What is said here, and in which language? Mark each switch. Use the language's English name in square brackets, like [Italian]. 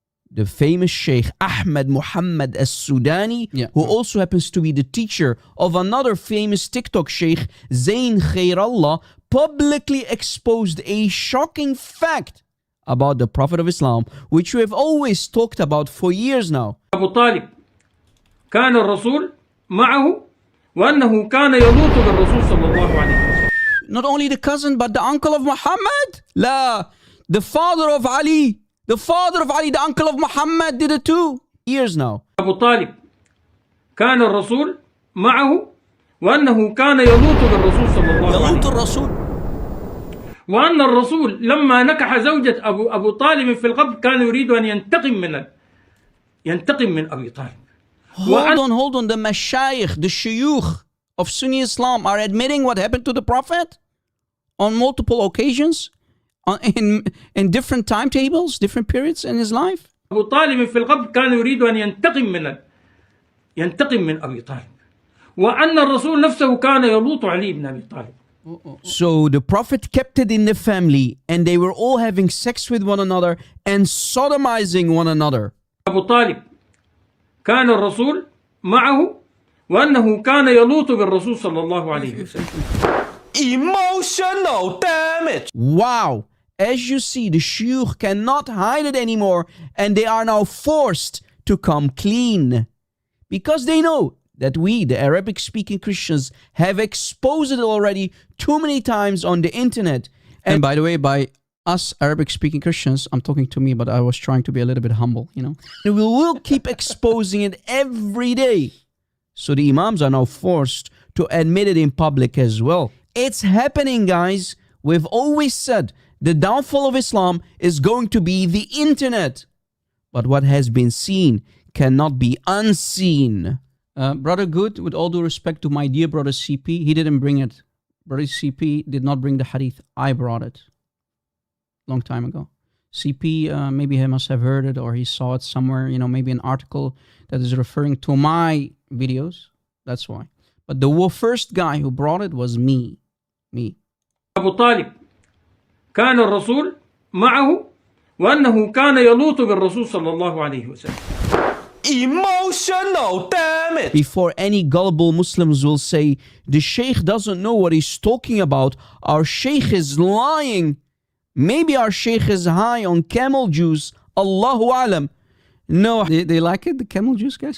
[English] The famous Sheikh Ahmed Muhammad al-Sudani, who also happens to be the teacher of another famous TikTok Sheikh, Zayn Khairallah, publicly exposed a shocking fact about the Prophet of Islam, which we have always talked about for years now. [Arabic] أبو طالب كان الرسول معه وأنه كان يلوط بالرسول صلى الله عليه وسلم. [English] Not only the cousin, but the uncle of Muhammad? La, the father of Ali. The father of Ali, the uncle of Muhammad did it too. Years now. [Arabic] أبو طالب كان الرسول معه وأنه كان يلوط بالرسول صلى الله عليه وسلم. يلوط الرسول. وأن الرسول لما نكح زوجة أبو طالب في القبر كان يريد أن ينتقم من أبي طالب. [English] Hold on. The mashayikh, the shuyukh of Sunni Islam are admitting what happened to the Prophet on multiple occasions, in different timetables, different periods in his life. [Arabic] أبو طالب في القبر كان يريد أن ينتقم من أبي طالب. وأن الرسول نفسه كان يلوط علي بن أبي طالب. [English] So the Prophet kept it in the family and they were all having sex with one another and sodomizing one another. [Arabic] أبو طالب كان الرسول معه وأنه كان يلوط بالرسول صلى الله عليه وسلم. [English] Emotional damage. Wow. As you see, the shuyukh cannot hide it anymore and they are now forced to come clean. Because they know that we, the Arabic-speaking Christians, have exposed it already too many times on the internet. And by the way, by us Arabic-speaking Christians, I'm talking to me, but I was trying to be a little bit humble, you know. And we will keep exposing it every day. So the imams are now forced to admit it in public as well. It's happening, guys. We've always said the downfall of Islam is going to be the internet. But what has been seen cannot be unseen. Brother Good, with all due respect to my dear brother CP, he didn't bring it. Brother CP did not bring the hadith. I brought it. Long time ago. CP, maybe he must have heard it or he saw it somewhere, you know, maybe an article that is referring to my videos. That's why. But the first guy who brought it was me. [Arabic] أبو طالب كان الرسول معه وأنه كان يلوط بالرسول صلى الله عليه وسلم. [English] Emotional damage. Before any gullible Muslims will say, the Sheikh doesn't know what he's talking about, our Sheikh is lying. Maybe our Sheikh is high on camel juice. Allahu alam. No, they like it, the camel juice, guys?